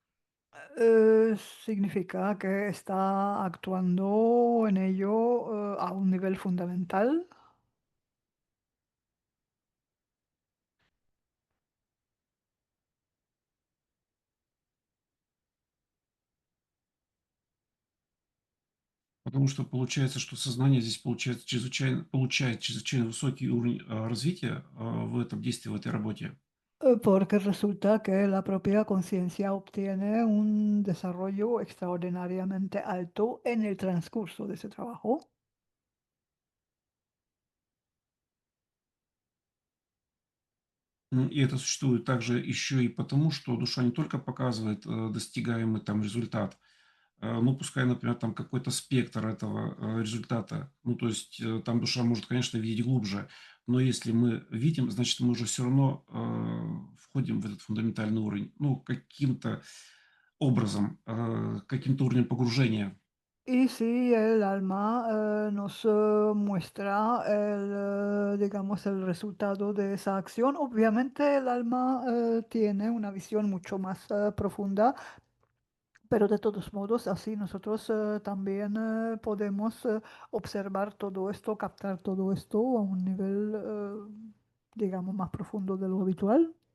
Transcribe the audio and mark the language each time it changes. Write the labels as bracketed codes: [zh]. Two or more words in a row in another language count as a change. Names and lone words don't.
[es] Significa que está actuando en ello a un nivel fundamental. [ru] Потому что получается, что сознание здесь получает чрезвычайно высокий уровень развития в этом действии, в этой работе. [es] Porque resulta que la propia conciencia obtiene un desarrollo extraordinariamente alto en el transcurso de ese trabajo. [ru] И это существует также еще и потому, что душа не только показывает достигаемый там результат, ну, пускай, например, там какой-то спектр этого результата, ну, то есть там душа может, конечно, видеть глубже, но если мы видим, значит, мы уже все равно входим в этот фундаментальный уровень, ну, каким-то образом, каким-то уровнем погружения. [es] Y si el alma nos muestra digamos, el resultado de esa acción, obviamente el alma tiene una visión mucho más profunda, pero de todos modos, así nosotros también podemos observar todo esto, captar todo esto a un nivel, digamos, más profundo de lo habitual.